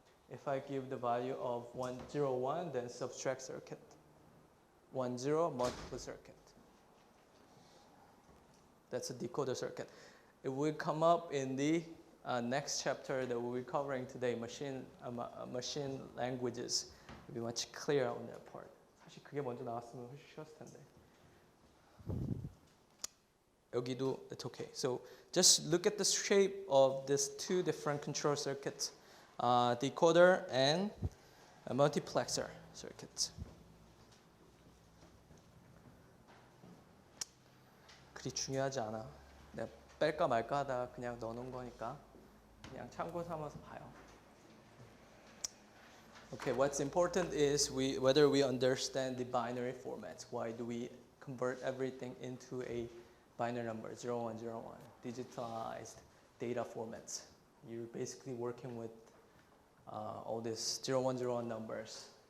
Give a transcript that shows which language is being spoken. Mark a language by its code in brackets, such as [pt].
[en] If I give the value of 1, 0, 1, then subtract circuit. 1, 0, multiple circuit. That's a decoder circuit. It will come up in the next chapter that we'll be covering today, machine languages. It'll be much clearer on that part. [ko] 사실 그게 먼저 나왔으면 훨씬 쉬웠을 텐데. 여기도 [en] it's okay. So just look at the shape of these two different control circuits, decoder and a multiplexer circuit. [ko] 그리 중요하지 않아. 내가 뺄까 말까 하다가 그냥 넣어놓은 거니까 그냥 참고 삼아서 봐요. [en] Okay, what's important is whether we understand the binary formats. Why do we convert everything into a binary number, 0101, digitalized data formats? You're basically working with all these 0101 numbers.